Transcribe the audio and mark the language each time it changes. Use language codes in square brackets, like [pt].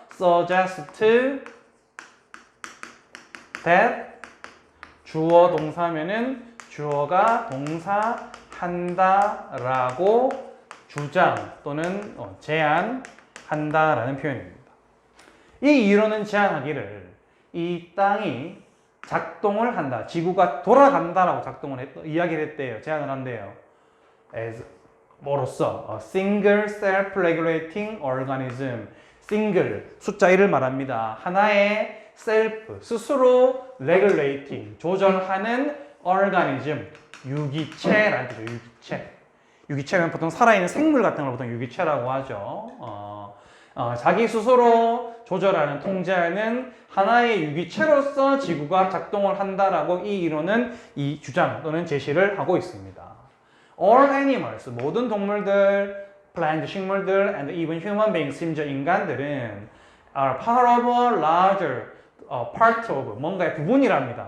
[ko] suggest that 주어 동사면은 주어가 동사 한다라고 주장 또는 제안한다라는 표현입니다. 이 이론은 제안하기를 이 땅이 작동을 한다. 지구가 돌아간다라고 이야기를 했대요. 제안을 한대요. [en] as [ko] 뭐로써 [en] a single self-regulating organism. [ko] single 숫자 1을 말합니다. 하나의 self 스스로 regulating 조절하는 organism 유기체라는 뜻이죠. 유기체는 보통 살아있는 생물 같은 걸 보통 유기체라고 하죠. 자기 스스로 조절하는, 통제하는 하나의 유기체로서 지구가 작동을 한다라고 이 이론은 이 주장 또는 제시를 하고 있습니다. [en] All animals, [ko] 모든 동물들, [en] plant, [ko] 식물들, [en] and even human beings, [ko] 심지어 인간들은 [en] are part of a larger, part of, [ko] 뭔가의 부분이랍니다.